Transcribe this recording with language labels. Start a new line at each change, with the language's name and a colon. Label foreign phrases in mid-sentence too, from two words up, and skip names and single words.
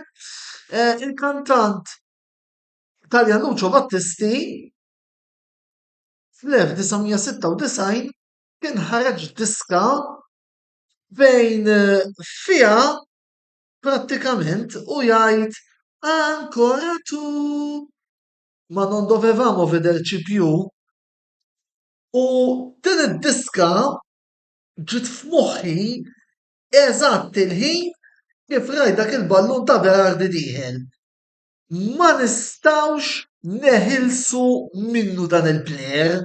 Maltese: Il-kantant Taljan Lucio Battisti fl-1996 kien ħareġ diska fejn fiha prattikament u jgħid
Italian: ancora tu ma non dovevamo vederci più
Maltese: u din id-diska ġiet f'moħħi eżatt il-ħin kif rajt dak il-ballun ta' Berardi dieħel. Ma nistawx neħilsu minnu dan il-plejer.